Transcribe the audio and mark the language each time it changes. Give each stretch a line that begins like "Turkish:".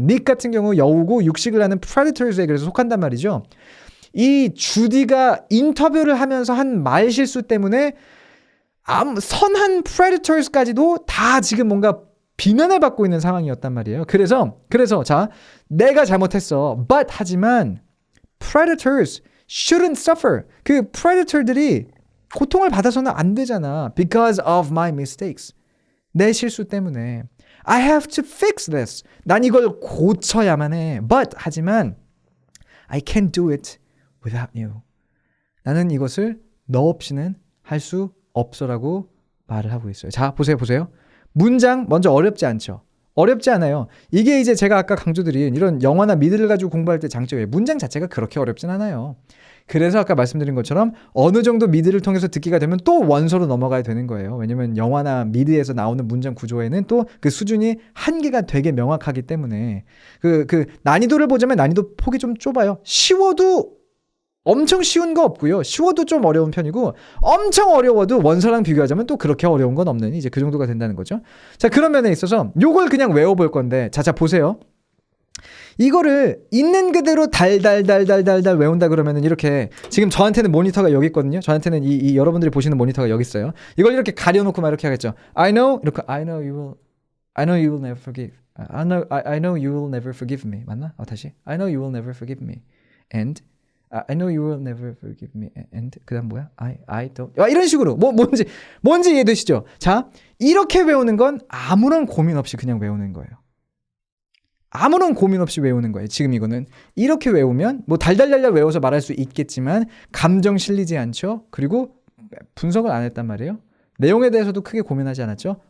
Korean: 닉 같은 경우 여우고 육식을 하는 Predators에 그래서 속한단 말이죠. 이 주디가 인터뷰를 하면서 한 말 실수 때문에 선한 Predators까지도 다 지금 뭔가 비난을 받고 있는 상황이었단 말이에요. 그래서 자, 내가 잘못했어.
English: But
Korean: 하지만
English: Predators shouldn't suffer.
Korean: 그 Predator들이 고통을 받아서는 안 되잖아.
English: Because of my mistakes.
Korean: 내 실수 때문에.
English: I have to fix this.
Korean: 난 이걸 고쳐야만 해.
English: But
Korean: 하지만
English: I can't do it without you.
Korean: 나는 이것을 너 없이는 할 수 없어라고 말을 하고 있어요. 자, 보세요. 문장 먼저 어렵지 않죠? 어렵지 않아요. 이게 이제 제가 아까 강조드린 이런 영어나 미드를 가지고 공부할 때 장점이에요. 문장 자체가 그렇게 어렵진 않아요. 그래서 아까 말씀드린 것처럼 어느 정도 미드를 통해서 듣기가 되면 또 원서로 넘어가야 되는 거예요. 왜냐면 영화나 미드에서 나오는 문장 구조에는 또 그 수준이 한계가 되게 명확하기 때문에 그 난이도를 보자면 난이도 폭이 좀 좁아요. 쉬워도 엄청 쉬운 거 없고요. 쉬워도 좀 어려운 편이고 엄청 어려워도 원서랑 비교하자면 또 그렇게 어려운 건 없는 이제 그 정도가 된다는 거죠. 자, 그런 면에 있어서 요걸 그냥 외워볼 건데 자 보세요. 이거를 있는 그대로 달달 외운다 그러면은 이렇게 지금 저한테는 모니터가 여기 있거든요. 저한테는 이 여러분들이 보시는 모니터가 여기 있어요. 이걸 이렇게 가려놓고 막 이렇게 하겠죠.
English: I know you will never forgive. I know you will never forgive me.
Korean: 맞나? 다시.
English: I know you will never forgive me. And I know you will never forgive me.
Korean: And 그다음 뭐야?
English: I don't.
Korean: 이런 식으로 뭔지 이해되시죠? 자, 이렇게 외우는 건 아무런 고민 없이 그냥 외우는 거예요. 아무런 고민 없이 외우는 거예요. 지금 이거는 이렇게 외우면 뭐 달달달달 외워서 말할 수 있겠지만 감정 실리지 않죠. 그리고 분석을 안 했단 말이에요. 내용에 대해서도 크게 고민하지 않았죠.